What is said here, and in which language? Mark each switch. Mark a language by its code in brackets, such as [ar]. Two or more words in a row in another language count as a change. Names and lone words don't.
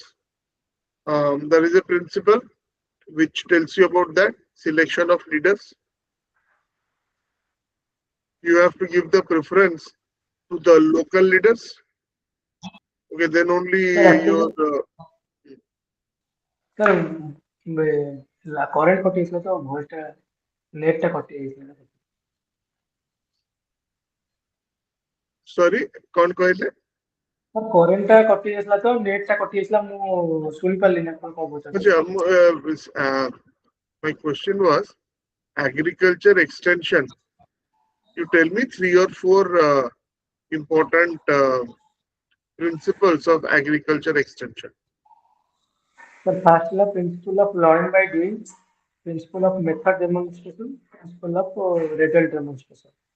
[en] There is a principle which tells you about that selection of leaders. You have to give the preference to the local leaders. Okay, then Sir, only your actually, sir, [or] କରେଣ୍ଟ କଟି ଯାଇଥିଲା ତ ଭଏସ ଟା ନେଟ୍ ଟା କଟି ଯାଇଥିଲା। [bho] sorry, कौन कहले? [or] କରେଣ୍ଟ ଟା କଟି ଯାଇଥିଲା ତ ନେଟ୍ ଟା କଟି ଯାଇଥିଲା ମୁଁ ଶୁଣି ପାରିଲିନି ଆପଣ କଣ କହୁଛନ୍ତି। [en] My question was agriculture extension. You tell me three or four important principles of agriculture extension. The first law, principle of learning by doing, principle of method demonstration, principle of result demonstration.